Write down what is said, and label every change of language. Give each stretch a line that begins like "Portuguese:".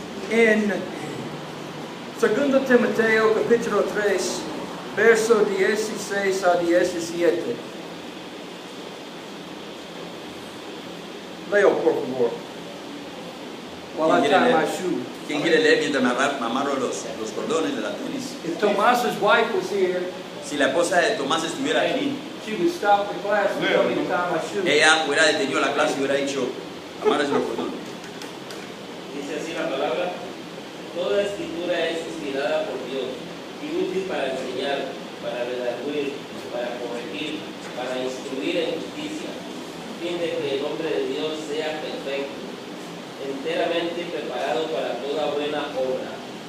Spanish: En 2 Timoteo capítulo 3, verso 16 a 17. Leo, por favor.
English: While I tie my shoe.
Spanish: ¿Quién quiere leer mientras me amarro los cordones de la tunis?
English: If Tomas's wife was here,
Spanish: Si la esposa de Tomás estuviera aquí,
English: she would stop the class and tell me to tie my shoe.
Spanish: ella hubiera detenido la clase y hubiera dicho, amárrese los cordones. dice así la palabra: toda escritura es inspirada por Dios y útil para enseñar, para redarguir, para corregir, para instruir en justicia, a fin de que el hombre de Dios sea perfecto, enteramente preparado para toda buena obra.